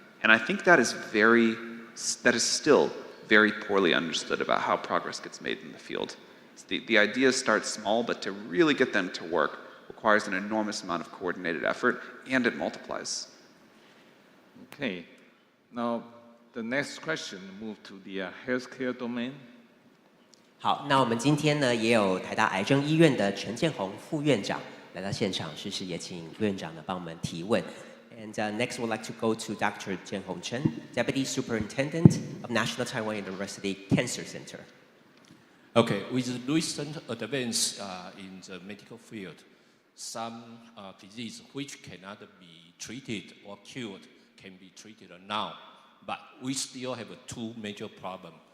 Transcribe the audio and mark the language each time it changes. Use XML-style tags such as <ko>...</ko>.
<en>And I think that is still very poorly understood about how progress gets made in the field. The ideas start small, but to really get them to work requires an enormous amount of coordinated effort, and it multiplies. Okay. Now, the next question move to the healthcare domain.</en> <zh>好，那我们今天呢也有台大癌症医院的陈建宏副院长来到现场，适时也请院长呢帮我们提问。</zh> <en>And next, we'd like to go to Dr. Jianhong Chen, Deputy Superintendent of National Taiwan University Cancer Center. Okay, with recent advance in the medical field, some disease which cannot be treated or cured can be treated now, but we still have two major problems.</en>